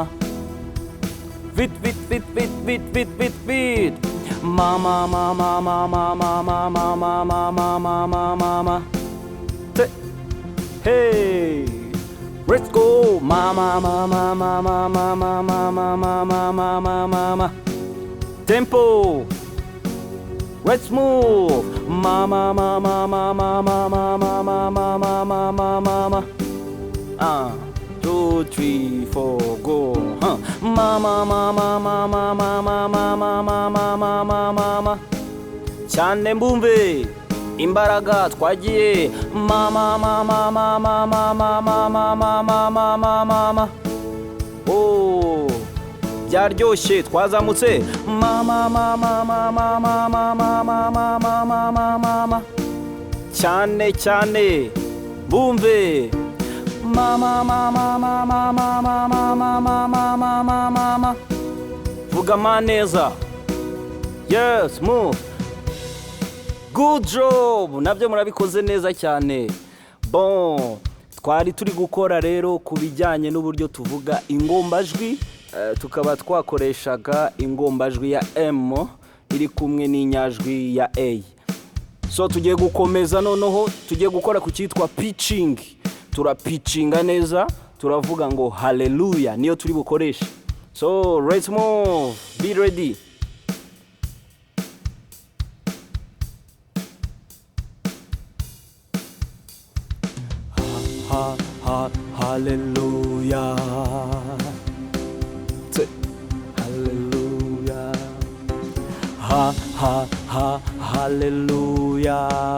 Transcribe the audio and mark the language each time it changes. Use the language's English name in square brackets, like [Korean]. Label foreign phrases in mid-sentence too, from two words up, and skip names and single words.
[English] Vit vit vit vit vit vit vit vit. Mama mama mama mama mama mama mama mama. Hey, let's go. Mama mama mama mama mama mama mama mama. Tempo. Let's move. Mama mama mama mama mama mama mama mama. 2 3 4 go. Mama mama mama mama mama mama mama mama. [Kinyarwanda] Cyane mbumve. Imbaraga twagiye. Mama mama mama mama mama mama mama mama. Oh, byaryoshye twazamutse. Mama mama mama mama mama mama mama mama. Cyane cyane bumve. Mama mama mama mama mama mama mama mama. Vuga maneza. [English] Yes, move. Good job. [Kinyarwanda] Nabyo murabikoze neza cyane. Bon, twari turi gukora rero ku bijyanye n'uburyo tuvuga ingombajwi, tukaba twakoreshaga ingombajwi ya M iri kumwe n'inyajwi ya A. So tugiye gukomeza noneho, tugiye gukora ku cyitwa pitching. Turapitchinga neza, turavuga ngo hallelujah niyo turi bukoresha. [English] So let's move. Be ready. Ha ha hallelujah. Hallelujah. Ha ha ha hallelujah.